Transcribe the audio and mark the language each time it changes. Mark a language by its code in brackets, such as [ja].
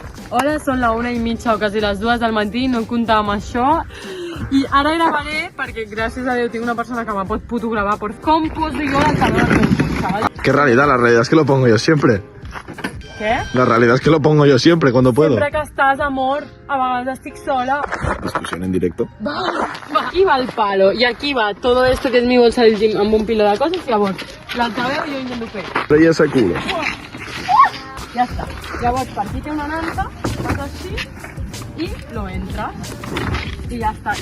[ca] Hola, són la 1:30 o quasi les 2 del matí, no comptava amb això. I ara gravaré perquè gràcies a Déu tinc una persona que me pot fotogravar por com poso jo la calor del meu cotxe. [es] ¿Qué realidad? La realidad es que lo pongo yo siempre. [ca] Què? [es] La realidad es que lo pongo yo siempre cuando puedo. [ca] Sempre que estàs, amor, a vegades estic sola. [es] Discusión en directo. Aquí va el palo y aquí va todo esto que es mi bolsa del gym [ca] amb un pilo de coses i llavors l'altaveu jo intento fer. [es] Rey ese culo. [ca] Ja està. Llavors per aquí té una nanta, fas així i lo entres i ja està.